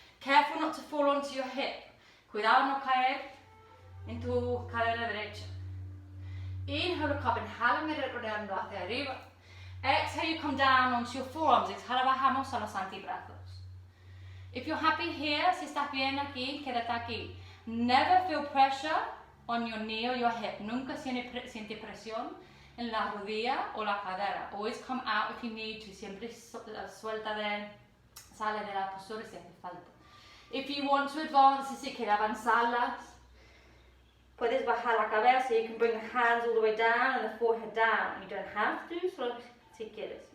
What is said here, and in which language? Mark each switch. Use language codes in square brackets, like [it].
[en] Careful not to fall onto your hip, [es] cuidado no caer en tu cadera derecha. [en] Inhale, look up, [es] inhala, mirando hacia arriba. [en] Exhale, you come down onto your forearms, [es] exhala, bajamos a los antebrazos. [en] If you're happy here, [es] si estás bien aquí, quédate aquí. [en] Never feel pressure on your knee or your hip. [es] Nunca siente presión en la rodilla o la cadera. [en] Always come out if you need to. [es] Siempre sale de la postura si hace falta. [en] If you want to advance, [es] si quieres avanzarlas, puedes bajar la cabeza. [en] You can bring the hands all the way down and the forehead down. You don't have to, [es] solo si quieres.